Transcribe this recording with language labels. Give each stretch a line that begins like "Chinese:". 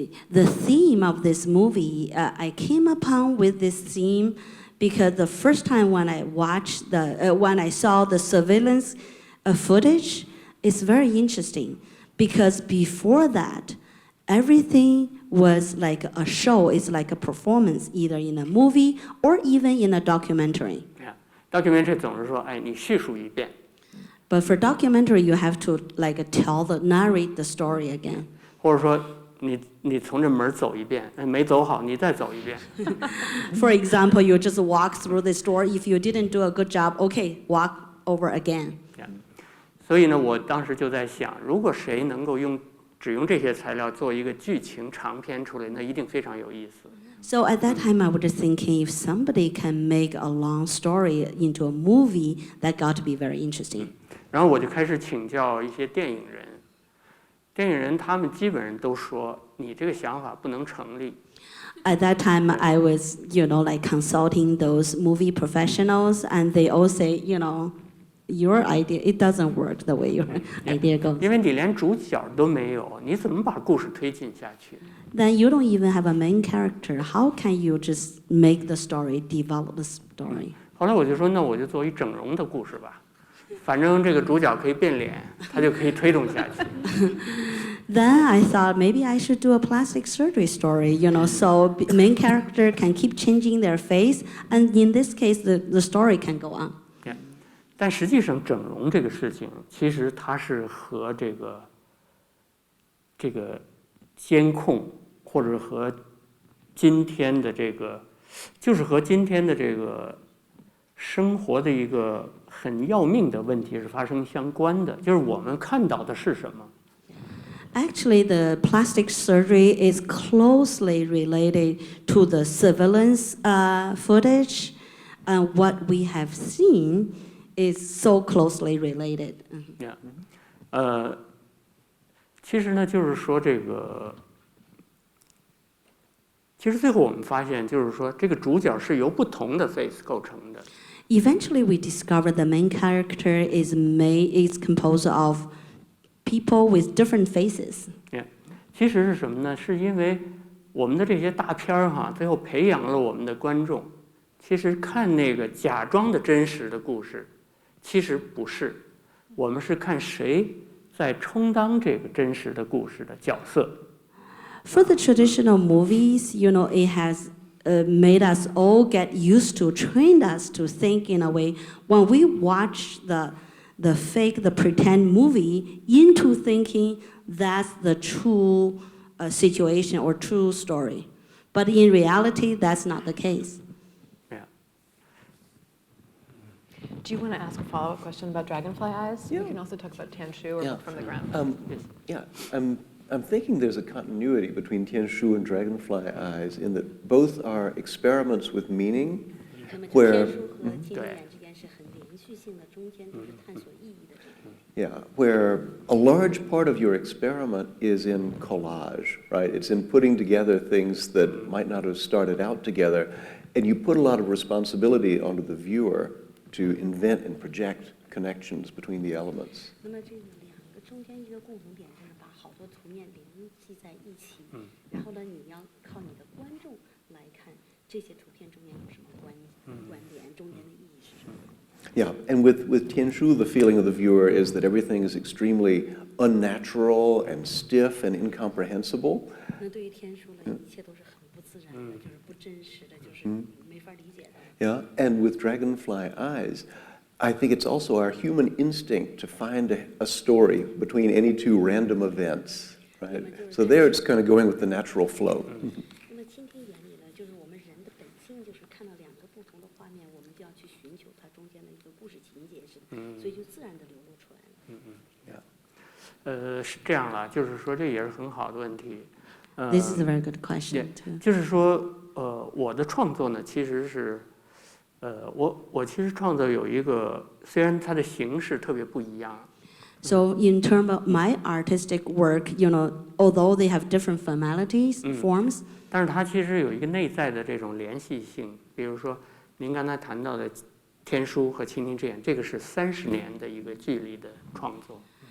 English: The theme of this movie, I came upon with this theme because the first time when I watched when I saw the surveillance footage, it's very interesting because before that, everything was like a show, it's like a performance, either in a movie or even in a documentary.
Chinese: documentary 总是说，哎，你叙述一遍。
English: But for documentary, you have to like narrate the story again.
Chinese: 或者说你从这门走一遍，没走好，你再走一遍。
English: For example, you just walk through this door. If you didn't do a good job, okay, walk over again.
Chinese: 所以呢，我当时就在想，如果谁能够只用这些材料做一个剧情长片出来，那一定非常有意思。
English: So at that time, I was thinking if somebody can make a long story into a movie, that got to be very interesting.
Chinese: 然后我就开始请教一些电影人。电影人他们基本上都说你这个想法不能成立。
English: At that time, I was, like consulting those movie professionals, and they all say, your idea, it doesn't work the way your idea goes.
Chinese: 因为你连主角都没有，你怎么把故事推进下去？
English: Then you don't even have a main character. How can you just make the story, develop the story?
Chinese: 后来我就说，那我就做一整容的故事吧。反正这个主角可以变脸，他就可以推动下去。
English: Then I thought maybe I should do a plastic surgery story, so main character can keep changing their face, and in this case, the story can go on.
Chinese: 但实际上，整容这个事情，其实它是和这个监控，或者和今天的就是和今天的这个生活的一个很要命的问题是发生相关的，就是我们看到的是什么。
English: Actually, the plastic surgery is closely related to the surveillance footage, and what we have seen is so closely related.
Chinese: 其实呢，就是说其实最后我们发现，就是说这个主角是由不同的 face 构成的。
English: Eventually, we discovered the main character is composed of people with different faces.
Chinese: 其实是什么呢？是因为我们的这些大片儿最后培养了我们的观众。其实看那个假装的真实的故事，其实不是，我们是看谁在充当这个真实的故事的角色。
English: For the traditional movies, it has made us all get used to, trained us to think in a way when we watch the pretend movie into thinking that's the true situation or true story. But in reality, that's not the case. Do you want to ask a follow-up question about dragonfly eyes? Yeah. We can also talk about Tianshu or Yeah. from the ground. I'm thinking there's a continuity between Tianshu and Dragonfly Eyes in that both are experiments with meaning,
Chinese: 那么
English: where
Chinese: 天书和金眼之间是很连续性的，中间都是探索意义的这种。
English: yeah, where a large part of your experiment is in collage, right? It's in putting together things that might not have started out together, and you put a lot of responsibility onto the viewer to invent and project connections between the elements.
Chinese: 那么这两个中间一个共同点就是把好多图面联系在一起，然后呢，你要靠你的观众来看这些图片中间有什么关联，中间的意义是什么。
English: Yeah, and with Tianshu, the feeling of the viewer is that everything is extremely unnatural and stiff and incomprehensible.
Chinese: 那对于天书呢，一切都是很不自然的，就是不真实的，就是没法理解的。
English: Yeah, and with Dragonfly Eyes, I think it's also our human instinct to find a story between any two random events, right? So there it's kind of going with the natural flow.
Chinese: 那么蜻蜓眼里呢，就是我们人的本性，就是看到两个不同的画面，我们就要去寻求它中间的一个故事情节是，所以就自然的流露出来了。是这样了，就是说这也是很好的问题。
English: This is a very good question too.
Chinese: 就是说，我的创作呢，其实是，我其实创作有一个，虽然它的形式特别不一样。
English: So in terms of my artistic work, you know, although they have different formalities, forms,
Chinese: 但是它其实有一个内在的这种联系性。比如说，您刚才谈到的《天书》和《蜻蜓之眼》，这个是30年的一个距离的创作。